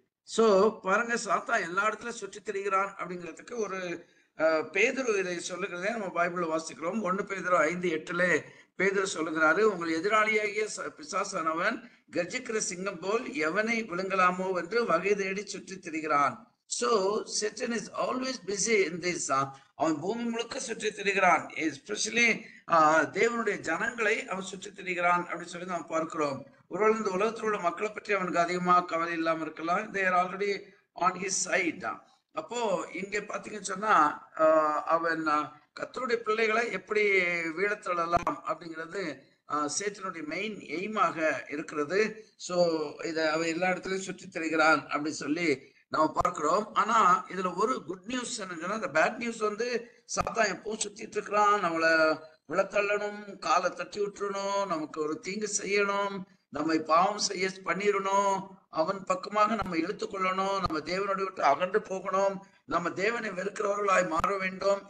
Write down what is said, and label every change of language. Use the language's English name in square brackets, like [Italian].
[Tamil] So பாருங்க, சாத்தா எல்லா இடத்துல சுற்றி திரிகிறான் அப்படிங்கிறதுக்கு ஒரு பேதுரு இதை சொல்லுகிறதே நம்ம பைபிள்ல வாசிக்கிறோம். 1 பேதுரு 5:8 பேதுரு சொல்லுகிறாரு, உங்கள் எதிராளியாகிய பிசாசானவன் கர்ஜிக்கிற சிங்கம் போல் எவனை விழுங்கலாமோ என்று வகை தேடி சுற்றி திரிகிறான். [English] So Satan is always busy in this. [Tamil] அவன் பூமி முழுக்க சுற்றி திரிகிறான். எஸ்பெஷலி தேவனுடைய ஜனங்களை அவன் சுற்றி திரிகிறான் அப்படின்னு சொல்லி நாம் பார்க்கிறோம். ஒருவேளை இந்த உலகத்தில் உள்ள மக்களை பற்றி அவனுக்கு அதிகமாக கவலை இல்லாம இருக்கலாம். [English] they are already on his side. [Tamil] அப்போ இங்க பாத்தீங்கன்னு சொன்னா அவன் கர்த்தருடைய பிள்ளைகளை எப்படி வீழத்தள்ளலாம் அப்படிங்கிறது சேத்தனுடைய மெயின் எய்மாக இருக்கிறது. ஸோ இதை அவன் எல்லா இடத்துலயும் சுற்றி திரிகிறான் அப்படின்னு சொல்லி நம்ம பார்க்கிறோம். ஆனா இதுல ஒரு குட் நியூஸ் என்னன்னா, இந்த பேட் நியூஸ் வந்து சாத்தான் எப்பவும் சுத்திட்டு இருக்கிறான், நம்மளை விழத்தள்ளணும், காலை தட்டி விட்டுறணும், நமக்கு ஒரு தீங்கு செய்யணும், நம்மை பாவம் செய்ய பண்ணிடணும், அவன் பக்கமாக நம்ம இழுத்துக்கொள்ளணும், நம்ம தேவனோட விட்டு அகன்று போகணும், நம்ம தேவனை வெறுக்கிறவர்களாய் மாற வேண்டும்.